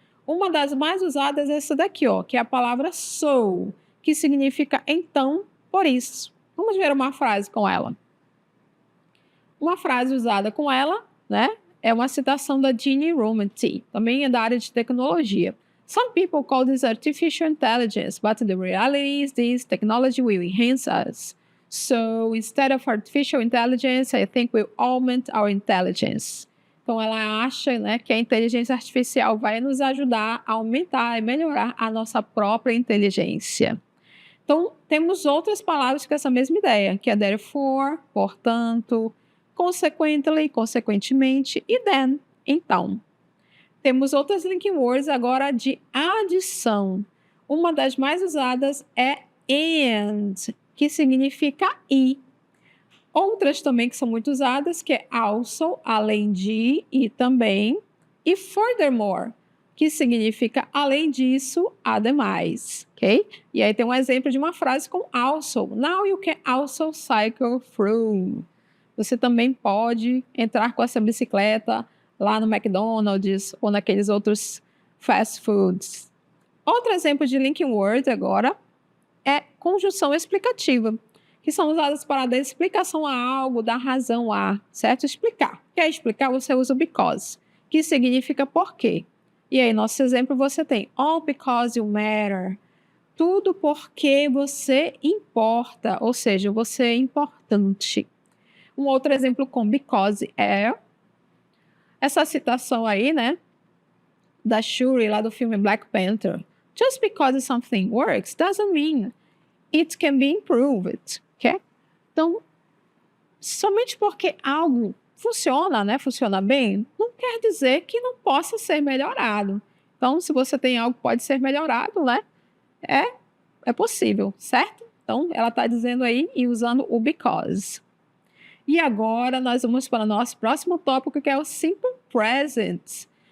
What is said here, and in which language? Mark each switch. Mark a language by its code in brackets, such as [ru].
[pt] Uma das mais usadas é essa daqui, ó, que é a palavra so, que significa então, por isso. Vamos ver uma frase com ela. Uma frase usada com ela, né, é uma citação da Jeanne Rometty, também é da área de tecnologia. [en] Some people call this artificial intelligence, but the reality is this technology will enhance us. So, instead of artificial intelligence, I think we'll augment our intelligence. [pt] Então, ela acha, né, que a inteligência artificial vai nos ajudar a aumentar e melhorar a nossa própria inteligência. Então, temos outras palavras com essa mesma ideia, que é therefore, portanto, consequently, consequentemente, e then, então. Temos outras linking words agora de adição. Uma das mais usadas é and, que significa e. Outras também que são muito usadas, que é also, além de, e também, e furthermore, que significa além disso, ademais, ok? E aí tem um exemplo de uma frase com also. [en] Now you can also cycle through. [pt] Você também pode entrar com essa bicicleta lá no McDonald's ou naqueles outros fast foods. Outro exemplo de linking word agora é conjunção explicativa, que são usadas para dar explicação a algo, dar razão a, certo? Explicar. Quer explicar, você usa o because, que significa por quê. E aí, nosso exemplo, você tem [en] all because you matter. [pt] Tudo porque você importa, ou seja, você é importante. Um outro exemplo com because é essa citação aí, né? Da Shuri, lá do filme Black Panther. [en] Just because something works doesn't mean it can be improved, ok? [pt] Então, somente porque algo funciona, né? Funciona bem, não quer dizer que não possa ser melhorado. Então, se você tem algo que pode ser melhorado, né? É possível, certo? Então, ela está dizendo aí e usando o because. E agora nós vamos para o nosso próximo tópico, que é o simple present.